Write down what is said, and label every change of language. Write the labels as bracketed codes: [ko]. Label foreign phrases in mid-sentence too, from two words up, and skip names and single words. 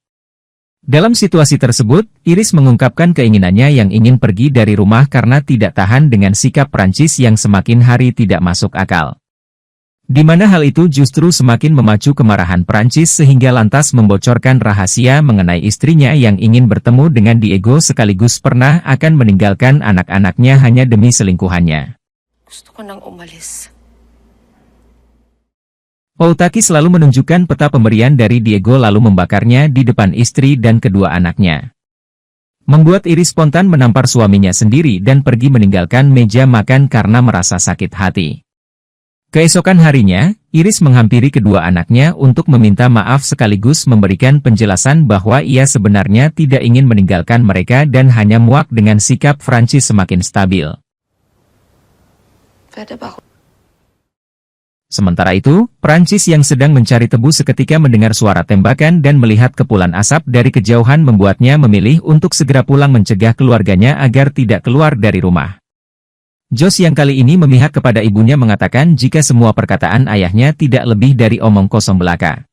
[id] Dalam situasi tersebut, Iris mengungkapkan keinginannya yang ingin pergi dari rumah karena tidak tahan dengan sikap Prancis yang semakin hari tidak masuk akal. Di mana hal itu justru semakin memacu kemarahan Prancis sehingga lantas membocorkan rahasia mengenai istrinya yang ingin bertemu dengan Diego sekaligus pernah akan meninggalkan anak-anaknya hanya demi selingkuhannya. [tl] Gusto ko nang umalis. [id] Outaki selalu menunjukkan peta pemberian dari Diego lalu membakarnya di depan istri dan kedua anaknya. Membuat Iris spontan menampar suaminya sendiri dan pergi meninggalkan meja makan karena merasa sakit hati. Keesokan harinya, Iris menghampiri kedua anaknya untuk meminta maaf sekaligus memberikan penjelasan bahwa ia sebenarnya tidak ingin meninggalkan mereka dan hanya muak dengan sikap Francis semakin stabil. [tl] Pwede ba ako? [id] Sementara itu, Prancis yang sedang mencari tebu seketika mendengar suara tembakan dan melihat kepulan asap dari kejauhan membuatnya memilih untuk segera pulang mencegah keluarganya agar tidak keluar dari rumah. Josh yang kali ini memihak kepada ibunya mengatakan jika semua perkataan ayahnya tidak lebih dari omong kosong belaka.